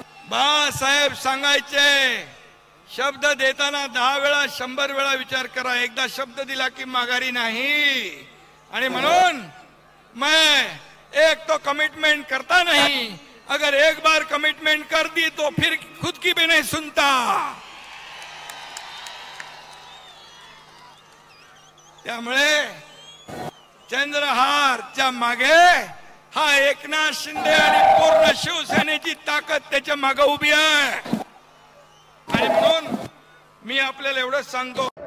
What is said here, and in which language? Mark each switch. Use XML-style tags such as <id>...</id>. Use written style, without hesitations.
<mr>बाळासाहेब सांगायचे, शब्द देताना 10 वेळा 100 वेळा विचार करा, एकदा शब्द दिला की माघारी नाही। आणि म्हणून</mr> <hi>मैं एक तो कमिटमेंट करता नहीं, अगर एक बार कमिटमेंट कर दी तो फिर खुद की भी नहीं सुनता।</hi> <mr>त्यामुळे चंद्रहारच्या मागे हा एकनाथ शिंदे आणि पूर्ण शिवसेनेची ताकद त्याच्या मागे उभी आहे। आणि म्हणून मी आपल्याला एवढंच सांगतो,</mr>